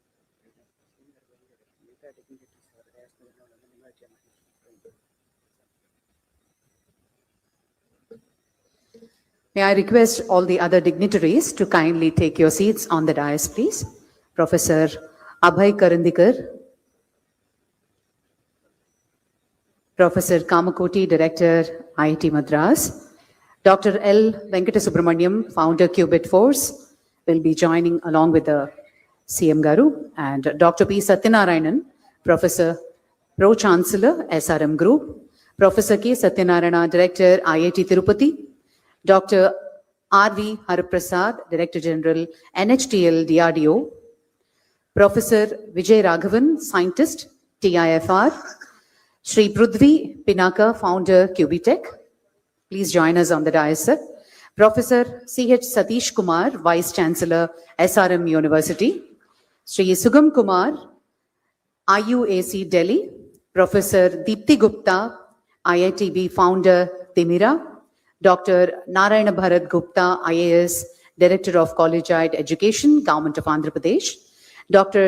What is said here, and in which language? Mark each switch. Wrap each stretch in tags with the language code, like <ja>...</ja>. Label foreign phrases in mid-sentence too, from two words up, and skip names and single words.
<en>May I request all the other dignitaries to kindly take your seats on the dais, please. Professor Abhay Karandikar, Professor Kamakoti, Director, IIT Madras, Dr. L. Venkatasubramaniam, Founder, Qubit Force, will be joining along with the CM Garu, and Dr. P. Satyanarayanan, Professor, Pro Chancellor, SRM Group, Professor K. Satyanarayana, Director, IIT Tirupati, Dr. R.V. Haraprasad, Director General, NHTL DRDO, Professor Vijay Raghavan, Scientist, TIFR, Shri Prudvi Pinaka, Founder, QBTech. Please join us on the dais, sir. Professor C.H. Satish Kumar, Vice Chancellor, SRM University. Shri Sugam Kumar, IUAC Delhi. Professor Deepti Gupta, IITB Founder, Timira. Dr. Narayana Bharat Gupta, IAS, Director of Collegiate Education, Government of Andhra Pradesh. Dr.</en>